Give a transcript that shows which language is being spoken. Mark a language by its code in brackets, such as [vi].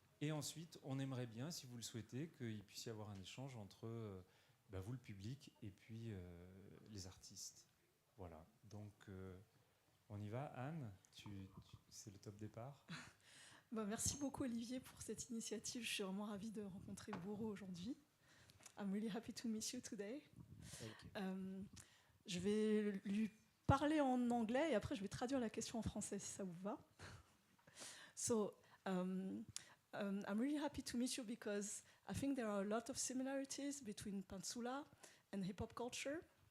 [fr] Et ensuite, on aimerait bien, si vous le souhaitez, qu'il puisse y avoir un échange entre vous, le public, et puis les artistes. Voilà, donc on y va. Anne, c'est le top départ. Merci beaucoup Olivier pour cette initiative. Je suis vraiment ravie de rencontrer Buru aujourd'hui. [en] I'm really happy to meet you today. [fr] Je vais lui parler en anglais et après je vais traduire la question en français si ça vous va. [en] So, I'm really happy to meet you because I think there are a lot of similarities between pantsula and hip-hop culture.